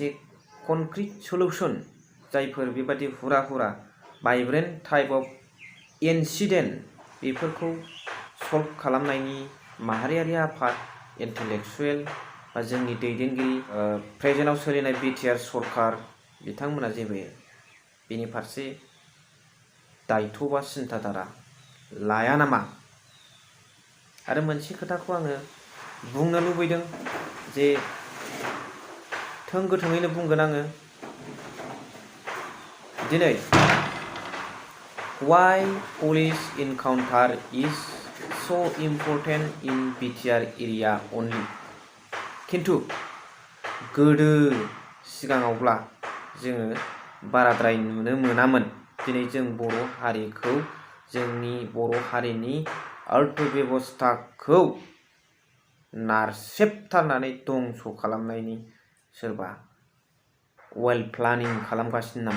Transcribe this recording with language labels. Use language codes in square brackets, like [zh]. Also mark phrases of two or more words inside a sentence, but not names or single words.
[en] concrete solution, [brx] जायफोर बेबादि हुरा [en] vibrant type of incident, [brx] बेफोरखौ सल्भ खालामनायनि माहारियारि आफाद, इन्टेलेक्सुवेल बा जोंनि दैदेनगिरि प्रेजेन्टआव सोलिनाय बिटिआर सरकार बिथांमोना जेबो बेनि फारसे दायथ' बा सिन्थाधारा लाया नामा? आरो मोनसे खोथाखौ आङो बुंनो लुबैदों जे गोथोङैनो बुंगोन आङो दिनै [en] why police encounter is so important in BTR area only. [brx] किन्तु गोदो सिगाङावब्ला जोङो बाराद्राय नुनो मोनामोन. दिनै जों बर' हारिखौ, जोंनि बर' हारिनि अर्थ बेबस्थाखौ नारसेबथारनानै दंस' खालामनायनि सोरबा [en] well planning [brx] खालामगासिनो नामा?